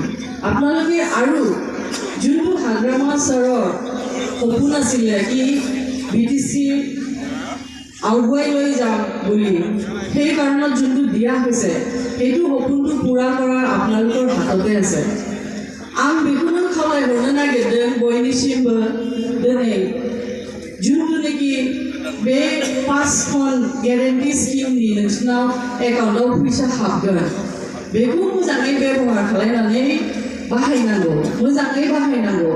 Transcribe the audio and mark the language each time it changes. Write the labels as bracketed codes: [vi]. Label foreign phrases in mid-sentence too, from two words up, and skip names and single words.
[as] আপোনালোকে আৰু যোনটো হাগ্ৰামা ছাৰৰ সপোন আছিলে কি BTC আগুৱাই লৈ যাম বুলি সেই কাৰণত যোনটো দিয়া হৈছে সেইটো সপোনটো পূৰা কৰা আপোনালোকৰ হাততে আছে। [brx] आं बेखौनो खावलायहरनो नागिरदों बयनिसिमबो दिनै जिथुनाखि बे 5 गेरेन्टि स्किमनि नोंसिनाव एकाउन्टआव फैसा हाबगोन बेखौ मोजाङै बेबहार खालामनानै बाहायनांगौ, मोजाङै बाहायनांगौ।